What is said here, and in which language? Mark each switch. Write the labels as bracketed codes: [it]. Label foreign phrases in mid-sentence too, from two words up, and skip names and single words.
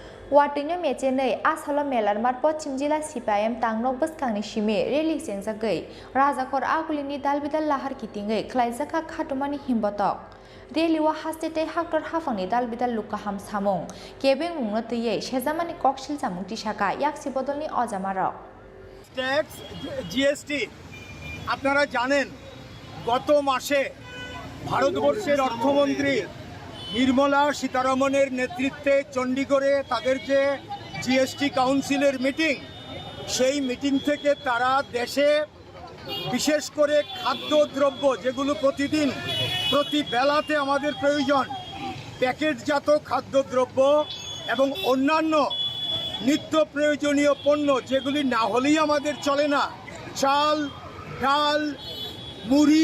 [trp] Watinya mecene asalo melarmar Pachim Jila CPIM tangnok boskangi shime reli senjagai rajakor agulini dalbidal lahar kitingai klaijaka khatumani himbotok Reliwa hastete haktor hafangni dalbidal lukaham samung kebeng mungnotiye shezamani kokshil samung tishaka yaksi bodolni ojamarok [bn] ট্যাক্স জিএসটি আপনারা জানেন গত মাসে ভারতবর্ষের অর্থমন্ত্রী নির্মলা সীতারমণের নেতৃত্বে চণ্ডীগড়ে তাদের যে জিএসটি কাউন্সিলের মিটিং সেই মিটিং থেকে তারা দেশে বিশেষ করে খাদ্যদ্রব্য যেগুলো প্রতিদিন প্রতি বেলাতে আমাদের প্রয়োজন প্যাকেটজাত খাদ্যদ্রব্য এবং অন্যান্য নিত্য প্রয়োজনীয় পণ্য যেগুলি না হলেই আমাদের চলে না চাল ডাল মুড়ি